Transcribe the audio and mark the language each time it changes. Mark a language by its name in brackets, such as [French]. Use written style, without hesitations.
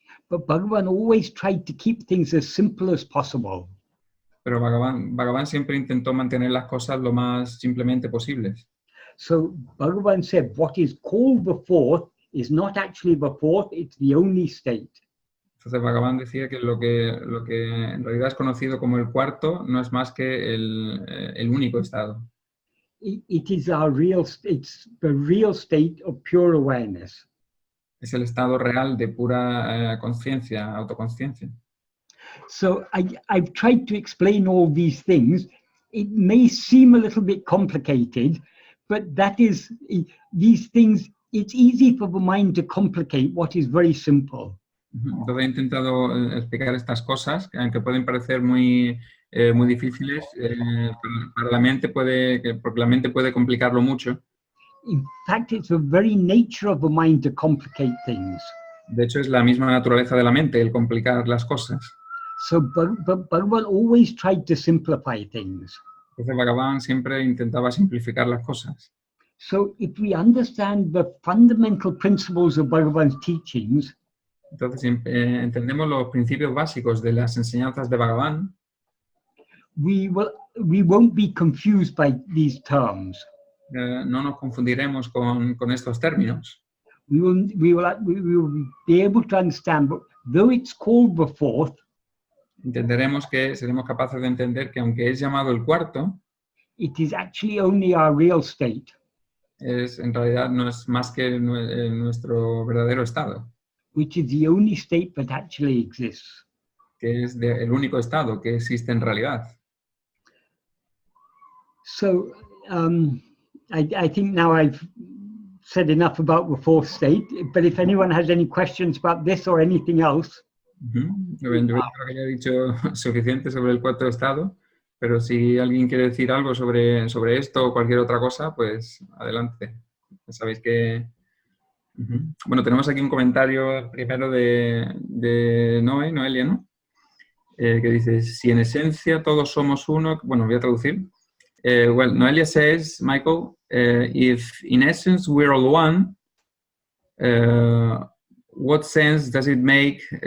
[English] But Bhagavan always tried to keep things as simple as possible. [Spanish] Pero Bhagavan siempre intentó mantener las cosas lo más simplemente posibles. [English] So Bhagavan said, what is called the fourth is not actually the fourth, it's the only state. [Spanish] Entonces Bhagavan decía que lo que en realidad es conocido como el cuarto no es más que el único estado. [English] It is it's the real state of pure awareness. [Spanish] Es el estado real de pura conciencia, autoconciencia. [English] So I've tried to explain all these things. It may seem a little bit complicated, but that is, these things, it's easy for the mind to complicate what is very simple. [Spanish] Entonces he intentado explicar estas cosas, que aunque pueden parecer muy difíciles, para la mente porque la mente puede complicarlo mucho. [English] In fact, it's the very nature of the mind to complicate things. [Spanish] De hecho, es la misma naturaleza de la mente el complicar las cosas. [English] So Bhagavan always tried to simplify things. [Spanish] Entonces Bhagavan siempre intentaba simplificar las cosas. [English] So if we understand the fundamental principles of Bhagavan's teachings, [Spanish] entonces entendemos los principios básicos de las enseñanzas de Bhagavan, [English] we won't be confused by these terms. [Spanish] No nos confundiremos con estos términos. [English] We will be able to understand, but though it's called the fourth, [Spanish] seremos capaces de entender que aunque es llamado el cuarto, [English] it is actually only our real state. [Spanish] En realidad no es más que nuestro verdadero estado. [English] Which is the only state that actually exists. [Spanish] Que es el único estado que existe en realidad. [English] So I think now I've said enough about the fourth state, but if anyone has any questions about this or anything else. [Spanish] Yo creo que ya he dicho suficiente sobre el cuarto estado, pero si alguien quiere decir algo sobre esto o cualquier otra cosa, pues adelante. Ya sabéis que... Bueno, tenemos aquí un comentario primero de Noelia, ¿no? Que dice, si en esencia todos somos uno... Bueno, voy a traducir. [English] Well, Noelia says, Michael, if in essence we're all one, what sense does it make?